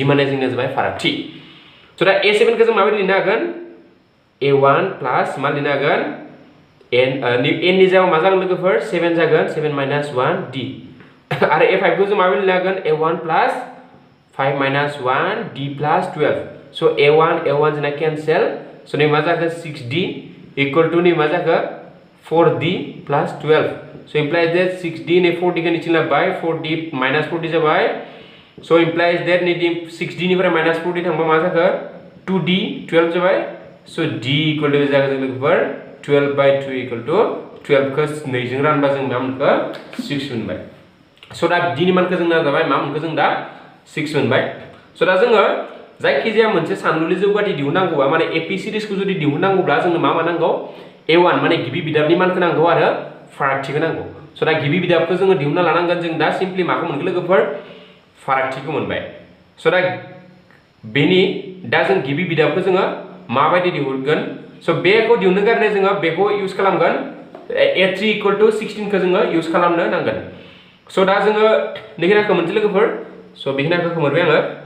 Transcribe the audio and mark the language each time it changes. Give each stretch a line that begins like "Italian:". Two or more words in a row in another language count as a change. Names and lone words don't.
Bodo: माने जोंना जाबाय फारागथि स दा A7 खौ जों माबायदि लिरनो हागोन A1 प्लस मा लिरनो हागोन N नि जायगायाव मा जागोन लोगोफोर 7 जागोन 7 माइनस 1D आरो A5 खौ जों माबायदि लिरनो हागोन A1 प्लस 5 माइनस 1D प्लस 12 स A1 जोंना कैंसिल स नै मा जागोन 6D
English: equal to
Bodo: नै मा जागोन 4D प्लस 12
English: so implies that
Bodo: 6D
Hindi: ने 4D का नीचे
Bodo: लाबाय 4D minus 4D जाबाय
English: so implies that
Bodo: नै 6D निफ्राय minus 4D थांबा मा जागोन 2D 12 जाबाय
English: so D equal to
Bodo: जागोन जों लोगोफोर
English: 12 by 2 equal to 12
Bodo: को 2 जों रानबा जों मा मोनखो 6 मोनबाय so दा D नि मानखौ जों जाबाय मा मोनखो जों दा 6 मोनबाय so दा जोङो जायखिजाया मोनसे सानलुनि जौगाथि दिहुननांगौबा माने AP सिरिजखौ जुदि दिहुननांगौब्ला जोंनो मा नांगौ A1 माने गिबि बिदाबनि मानखौ नांगौ आरो फारागथिखौ नांगौ स दा गिबि बिदाबखौ जोङो दिहुनना लानांगोन जों दा सिम्पली माखौ मोनगोन लोगोफोर फारागथिखौ मोनबाय स दा बेनि दा जों गिबि बिदाबखौ जोङो माबायदि दिहुनगोन स बेखौ दिहुननो गारनाय जोङो बेखौ इउज खालामगोन A3
English: equal to
Bodo: 16 खौ जोङो इउज खालामनो नांगोन स दा जोङो नैखिनाखौ मोनसे लोगोफोर स बेखिनाखौ खोमोरबाय आङो